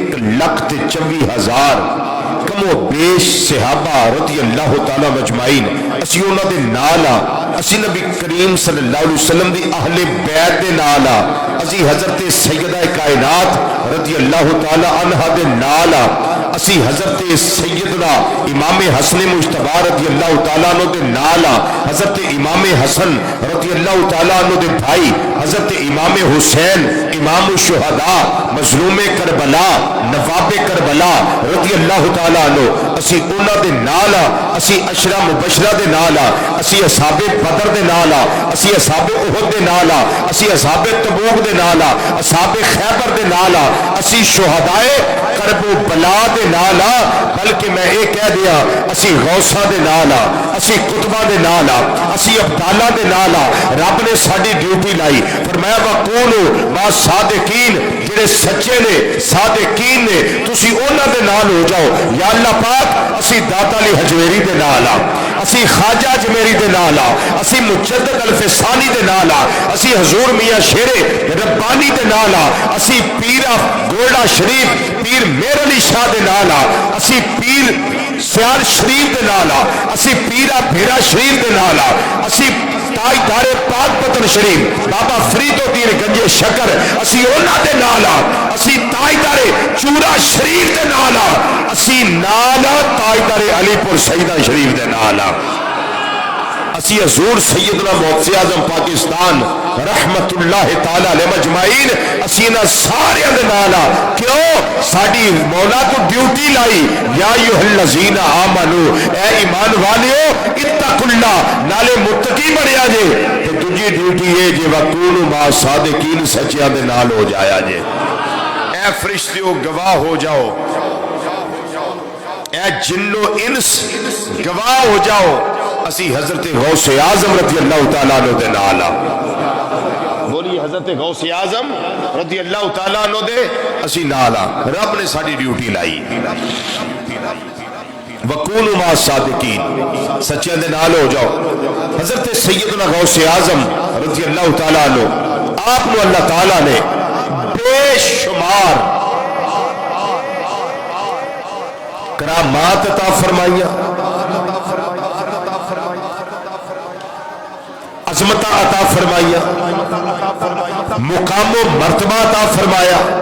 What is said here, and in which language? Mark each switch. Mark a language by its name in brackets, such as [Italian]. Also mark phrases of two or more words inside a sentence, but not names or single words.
[Punjabi] 1,24,000 کم و بیش صحابہ رضی اللہ تعالیٰ مجمعین اسی انہاں دے نال ہاں، اسی نبی کریم صلی اللہ علیہ وسلم دی اہل بیت دے نال ہاں، اسی حضرت سیدہ کائنات رضی اللہ تعالیٰ عنہ دے نال ہاں، اسی حضرت سیدنا امام حسن مجتبی رضی اللہ تعالیٰ عنہ دے نال ہاں، حضرت امام حسن رضی اللہ تعالیٰ عنہ دے بھائی حضرت امام حسین امام الشہداء مظلوم کربلا نواب کربلا رضی اللہ تعالیٰ عنہ اسی انہاں دے نال ہاں، اسی عشرہ مبشرہ دے نال ہاں، اسی اصحاب بدر دے نال ہاں، اسی اصحاب احد دے نال ہاں، اسی اصحاب تبوک دے نال ہاں، اصحاب خیبر دے نال ہاں، اسی شہدائے کرب و بلا دے نال ہاں، [Urdu] بلکہ میں یہ کہہ دیا [Punjabi] اسی غوثہ دے نال ہاں، اسی قطبہ دے نال ہاں، اسی ابدالہ دے نال ہاں۔ رب نے ساڈی ڈیوٹی لائی، فرمایا [Arabic] وکونوا مع الصادقین، [Punjabi] جڑے سچے نے صادقین نے تسی انہاں دے نال ہو جاؤ۔ یا اللہ پاک اسی داتا علی حجویری دے نال ہاں، اسی خواجہ اجمیری دے نال ہاں، اسی مجدد الفسانی دے نال ہاں، اسی حضور میاں شیر ربانی دے نال ہاں، اسی پیر گولڈا شریف پیر میر علی شاہ دے نال ہاں، اسی پیر سیال شریف دے نال ہاں، اسی پیرا بھیرا شریف دے نال ہاں، اسی تاجدار پاک پتن شریف بابا فرید الدین گنج شکر اسی انہاں دے نال اسی تاجدار چورا شریف دے نال اسی نال تاجدار علی پور سیدہ شریف دے نال اسی حضور سیدنا محسن اعظم پاکستان رحمت اللہ تعالی علیہ مجمعین اسی نہ سارے دے نال کیوں ساڈی مولا کو ڈیوٹی لائی [Arabic] یا ایھا الذین آمنو [Punjabi] اے ایمان والیو [Arabic] اتقوا اللہ [Punjabi] نالے متقی بنیا جے تے دوجی ڈیوٹی ہے جے [Arabic] وکونوا مع صادقین [Punjabi] سچیاں دے نال ہو جایا جے اے فرشتیو گواہ ہو جاؤ اے جنو انس گواہ ہو جاؤ اسی حضرت غوث اعظم رضی اللہ تعالیٰ عنہ دے نالا بولی حضرت غوث اعظم رضی اللہ تعالیٰ عنہ دے اسی نالا رب نے ساری ڈیوٹی لائی [Arabic] وَقُولُوا مَعَ الصَّادِقِينَ [Punjabi] سچیاں دے نال ہو جاؤ حضرت سیدنا غوث اعظم رضی اللہ تعالیٰ عنہ آپ نے اللہ تعالیٰ نے بے شمار کرامات عطا فرمائیاں عظمت عطا فرمایا مقام و مرتبہ عطا فرمایا